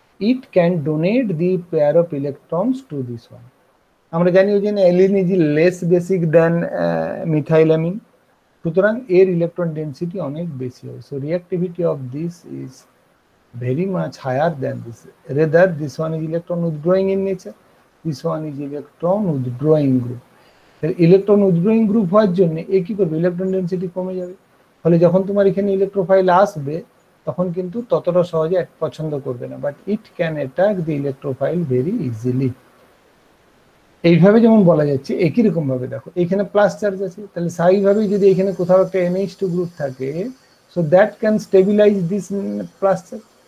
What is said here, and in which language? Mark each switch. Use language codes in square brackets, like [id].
[en] It can donate the pair of electrons to this one. [bn] আমরা জানি ওই জন্য [en] aniline is less basic than methylamine, [bn] সুতরাং এর ইলেকট্রন ডেন্সিটি অনেক বেশি হয়। [en] So reactivity of this is very much higher than this. Rather, this one is electron withdrawing in nature, this one is electron withdrawing group. [bn] Electron withdrawing group হওয়ার জন্য এ কি করবে? Electron density কমে যাবে। ফলে যখন তোমার এখানে ইলেকট্রোফাইল আসবে তখন কিন্তু ততটা সহজে পছন্দ করবে না, [en] But it can attack the electrophile very easily. [bn] এইভাবে যেমন বলা যাচ্ছে, একই রকম ভাবে দেখো এখানে প্লাস চার্জ আছে, তাহলে স্বাভাবিকভাবেই যদি এখানে কোথাও একটা NH2 গ্রুপ থাকে, [en] So that can stabilise this plus charge.